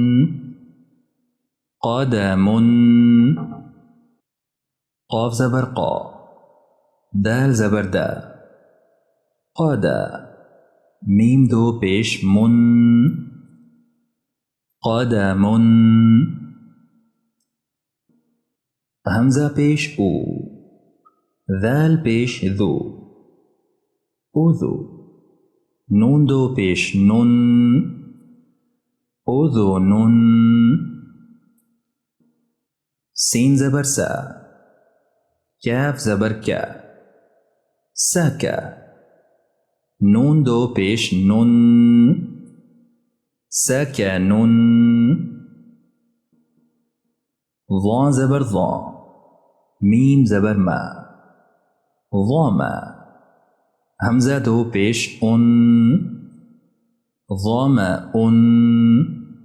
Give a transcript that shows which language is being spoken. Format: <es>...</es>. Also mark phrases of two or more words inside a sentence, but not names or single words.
<ur>قادمن، قاف زبر قا، دال زبر دا، قادا، میم دو پیش من، قادمن، حمزہ پیش او، ذال پیش ذو اذو، نون دو پیش نن اذنن، سین زبر سا، کیف زبر کیا سکا، نون دو پیش نن سکنن، ضا زبر ضا، میم زبر ما ضاما، حمزہ دو پیش ان ضامئن،</ur>